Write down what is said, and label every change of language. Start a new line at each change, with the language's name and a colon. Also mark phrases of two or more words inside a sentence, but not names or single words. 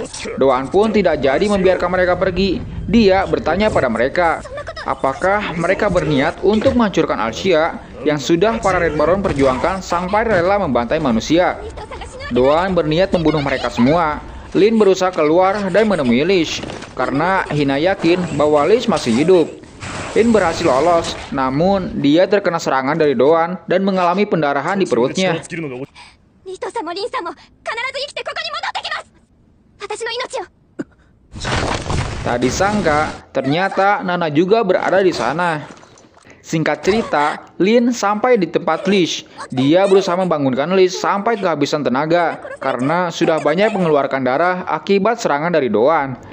Indonesian: Doan pun tidak jadi membiarkan mereka pergi. Dia bertanya pada mereka, apakah mereka berniat untuk menghancurkan Alsia yang sudah para Red Baron perjuangkan sampai rela membantai manusia. Doan berniat membunuh mereka semua. Lin berusaha keluar dan menemui Lish karena Hina yakin bahwa Lish masih hidup. Lin berhasil lolos, namun dia terkena serangan dari Doan dan mengalami pendarahan di perutnya.
Japanese: リヒトさんもリンさんも必ず生きてここに戻ってきます。私の命を。
Indonesian: Tak disangka, ternyata Nana juga berada di sana. Singkat cerita, Lin sampai di tempat Lish. Dia berusaha membangunkan Lish sampai kehabisan tenaga karena sudah banyak mengeluarkan darah akibat serangan dari Doan.